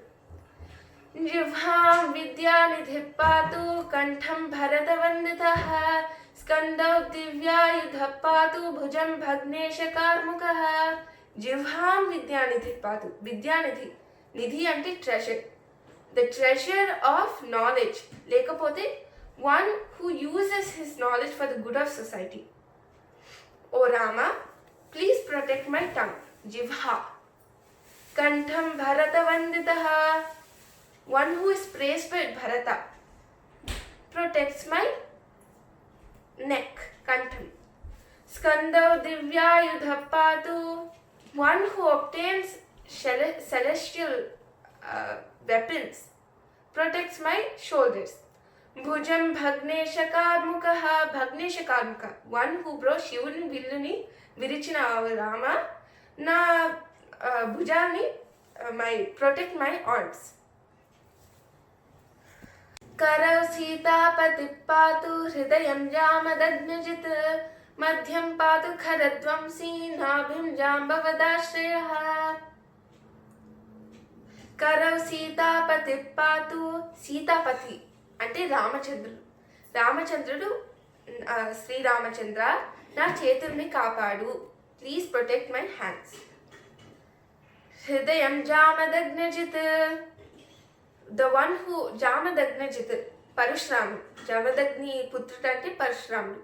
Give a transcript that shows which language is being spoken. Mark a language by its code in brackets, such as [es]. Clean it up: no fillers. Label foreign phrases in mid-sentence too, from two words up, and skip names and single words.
[sa] జిహ్వాం విద్యానిధి పాతు కంఠం భరతవందితః స్కందౌ దివ్యాయుధ పాతు భుజం భగ్నేశ కార్ముకః. జిహ్వాం విద్యానిధి పాతు. విద్యానిధి, [te] నిధి అంటే ట్రెషర్, [en] the treasure of knowledge, లేకపోతే one who uses his knowledge for the good of society. O Rama, please protect my tongue, Jivha. [sa] कण्ठं भरतवन्दितः, [en] one who is praised by Bharata, protects my neck, Kantham. [sa] स्कन्दौ दिव्यायुध पातु, [en] one who obtains celestial weapons, protects my shoulders. [sa] భుజం భగ్నేశ కార్ముక. భగ్నేశ కార్ముక, [en] one who bro [te] శివుని విల్లుని విరిచిన రామ, నా భుజాన్ని [en] protect my arms. [sa] करौ सीतापति पातु हृदयं जामदग्नजित् मध्यं पातु खरध्वंसी नाभिं जाम्बवदाश्रयः. करौ सीतापति पातु. [te] సీతాపతి అంటే రామచంద్రుడు శ్రీరామచంద్ర, నా చేతుల్ని కాపాడు, [en] please protect my hands. [sa] హృదయం జామదగ్నజిత్, [en] the one who [te] జామదగ్నజిత్ పరశురాముడు, జమదగ్ని పుత్రుడు అంటే పరశురాముడు.